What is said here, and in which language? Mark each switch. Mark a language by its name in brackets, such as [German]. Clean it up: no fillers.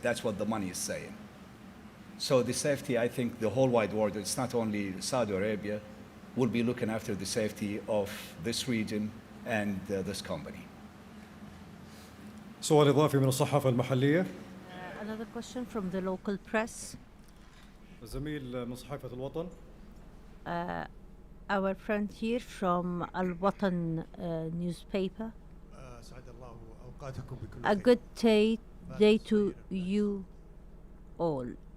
[English] That's what the money is saying. So the safety, I think the whole wide world, it's not only Saudi Arabia, will be looking after the safety of this region and this company. [Arabic] سؤال إضافي من الصحافة المحلية. [English] Another question from the local press. [Arabic] الزميل من صحيفة الوطن. [English] Our friend here from Al Watan newspaper. A good day to you all.